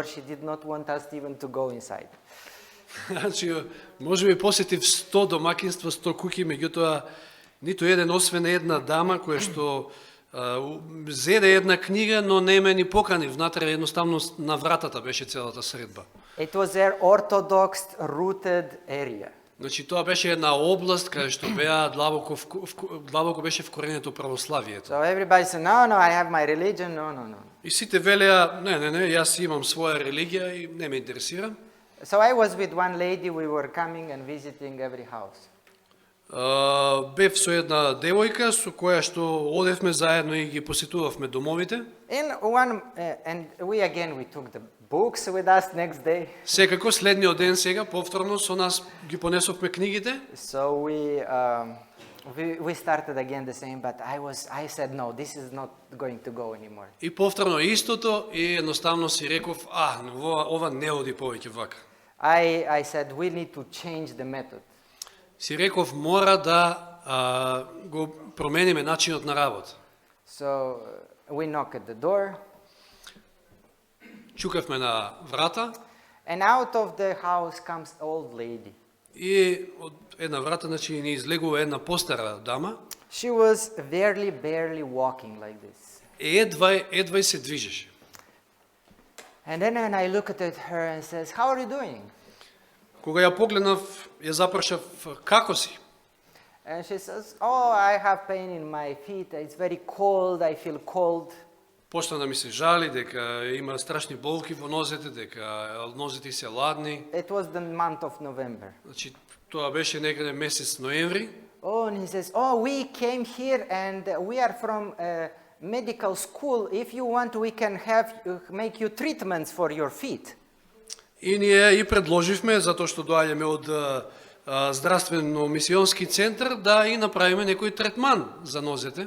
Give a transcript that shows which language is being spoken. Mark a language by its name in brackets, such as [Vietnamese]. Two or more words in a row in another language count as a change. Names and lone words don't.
[English] She did not want us even to go inside. [Macedonian] Значи, можеби посетив 100 домакинства, 100 куќи, меѓутоа ниту еден освен една дама која што зеде една книга, но не ме ни покани внатре, едноставно на вратата беше целата средба. [English] It was an orthodox rooted area. [Macedonian] Значи, тоа беше една област каде што беа длабоко беше вкоренето православието. [English] So everybody said, no, I have my religion, no. [Macedonian] И сите велеа, не, јас имам своја религија и не ме интересира. [English] So I was with one lady, we were coming and visiting every house. [Macedonian] Бев со една девојка со која што одевме заедно и ги посетувавме домовите. [English] And we took the books with us next day. [Macedonian] Секако следниот ден сега повторно со нас ги понесовме книгите. [English] So we started again the same, but I said no, this is not going to go anymore. [Macedonian] И повторно истото и едноставно си реков, ова не оди повеќе вака. [English] I said we need to change the method. [Macedonian] Си реков мора да го промениме начинот на работа. [English] So we knocked at the door. [Macedonian] Чукавме на врата. [English] And out of the house comes an old lady. [Macedonian] И од една врата, значи, ни излегува една постара дама. [English] She was barely walking like this. [Macedonian] Едва се движеше. [English] And then when I looked at her and says, how are you doing? [Macedonian] Кога ја погледнав, ја запрашав како си. [English] And she says, oh, I have pain in my feet. It's very cold. I feel cold. [Macedonian] Почна да ми се жали дека има страшни болки во нозете, дека нозете се ладни. [English] It was the month of November. [Macedonian] Значи, тоа беше некаде месец ноември. [English] Oh, and he says, oh, we came here and we are from medical school. If you want, we can make you treatments for your feet. [Macedonian] И ние и предложивме, затоа што доаѓаме од здравствено-мисионски центар, да и направиме некој третман за нозете.